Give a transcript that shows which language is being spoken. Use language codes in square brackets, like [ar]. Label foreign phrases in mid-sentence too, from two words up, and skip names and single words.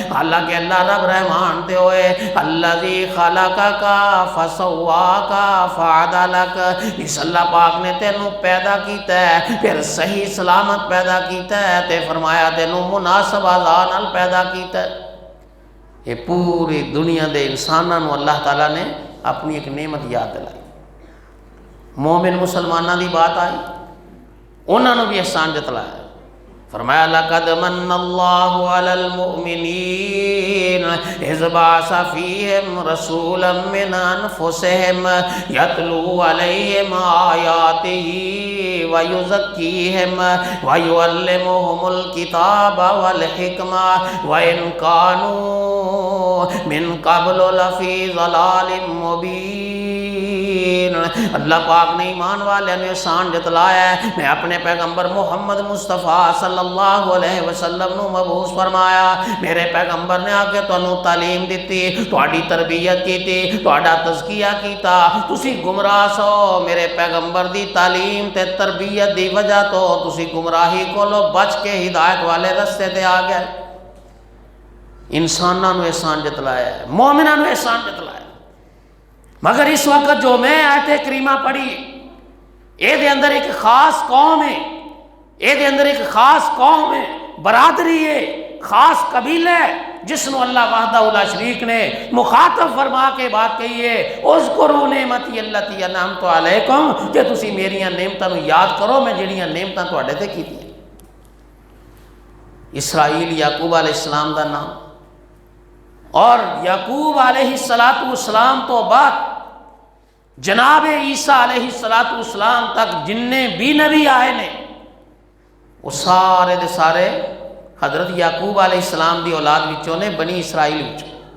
[pa] حالانکہ اللہ رب رحمان تے ہوئے [ar] الذی خلقک فسواک فعدلک، [pa] اس اللہ پاک نے تینوں پیدا کیتا ہے، پھر صحیح سلامت پیدا کیتا ہے، تے فرمایا تینوں مناسب اعضاء نال پیدا کیتا ہے۔ یہ پوری دنیا دے انسانوں اللہ تعالیٰ نے اپنی ایک نعمت یاد دلائی۔ مومن مسلمانہ دی بات آئی، انہوں نے بھی احسان جتلایا، فرمایا [ar] لَقَدْ مَنَّ اللَّهُ عَلَى الْمُؤْمِنِينَ إِذْ بَعَثَ فِيهِمْ رَسُولًا مِّنْ أَنفُسِهِمْ يَتْلُو عَلَيْهِمْ آيَاتِهِ وَيُزَكِّيهِمْ وَيُعَلِّمُهُمُ الْكِتَابَ وَالْحِكْمَةَ وَإِنْ كَانُوا مِنْ قَبْلُ لَفِي ضَلَالٍ مُبِينٍ۔ [pa] اللہ پاک نے ایمان والے نے احسان جتلایا ہے، میں اپنے پیغمبر محمد مصطفیٰ [ar] صلی اللہ علیہ وسلم [pa] نو مبعوث فرمایا، میرے پیغمبر نے آکے تانوں تعلیم دیتی، تہاڈی تربیت کیتی، تہاڈا تزکیہ کیتا، تسی گمراہ سو، میرے پیغمبر دی تعلیم تے تربیت دی وجہ تو تسی گمراہی کولو بچ کے ہدایت والے رستے تے آ گئے۔ انساناں نو احسان جتلایا ہے، مومناں نو احسان جتلایا ہے۔ مگر اس وقت جو میں آیت کریمہ پڑھی، اے دے اندر ایک خاص قوم ہے، اے دے اندر ایک خاص قوم ہے، برادری ہے، خاص قبیلہ ہے، جس نو اللہ [ar] وحدہ لا شریک [pa] نے مخاطب فرما کے بات کہی ہے، [ar] اذکروا نعمتی التی انعمت علیکم، [pa] کہ تسی میریاں نعمتاں نو یاد کرو، میں جڑیاں نعمتاں تواڈے تے کیتیاں۔ اسرائیل یعقوب [ar] علیہ السلام [pa] دا نام، اور یعقوب [ar] علیہ السلام [pa] تو بعد جناب عیسیٰ [ar] علیہ السلام [pa] تک جننے بھی نبی آئے نے، وہ سارے دے سارے حضرت یعقوب علیہ السلام دی اولاد وچوں نے، بنی اسرائیل وچوں۔